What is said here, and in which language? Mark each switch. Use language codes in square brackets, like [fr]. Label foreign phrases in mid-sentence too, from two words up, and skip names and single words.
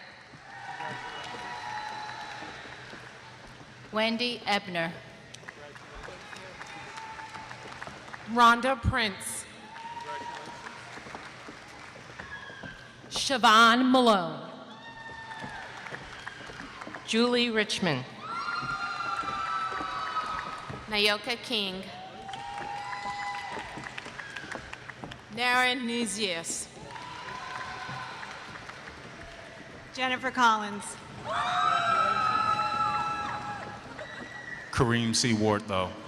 [en] Wendy Ebner. Rhonda Prince. Siobhan Malone. Julie Richmond. Nayoka King. Naren Nizius. Jennifer Collins. Kareem C. Wardlow.